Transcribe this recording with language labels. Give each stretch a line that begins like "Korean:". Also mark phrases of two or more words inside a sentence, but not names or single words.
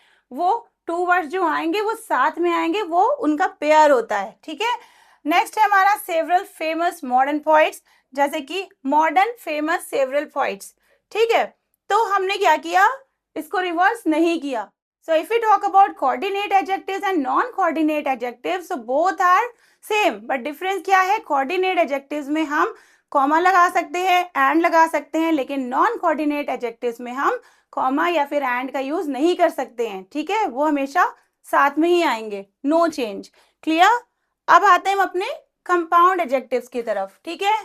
Hindi: वो 2 वर्ड्स जो आएंगे वो साथ में आएंगे, वो उनका पेयर होता है, ठीक है। नेक्स्ट है हमारा,
English: several famous modern poets,
Hindi: जैसे कि
English: modern famous several poets,
Hindi: ठीक है। तो हमने क्या किया, इसको रिवर्स नहीं किया।
English: So if we talk about coordinate adjectives and non-coordinate adjectives, so both are same, but difference
Hindi: क्या है?
English: coordinate adjectives
Hindi: में हम कॉमा लगा सकते हैं, एंड लगा सकते हैं, लेकिन
English: non coordinate adjectives
Hindi: में हम कॉमा या फिर एंड का यूज नहीं कर सकते हैं, ठीक है? वो हमेशा साथ में ही आएंगे,
English: no change.
Hindi: क्लियर? अब आते हैं हम अपने
English: compound adjectives
Hindi: की तरफ, ठीक है?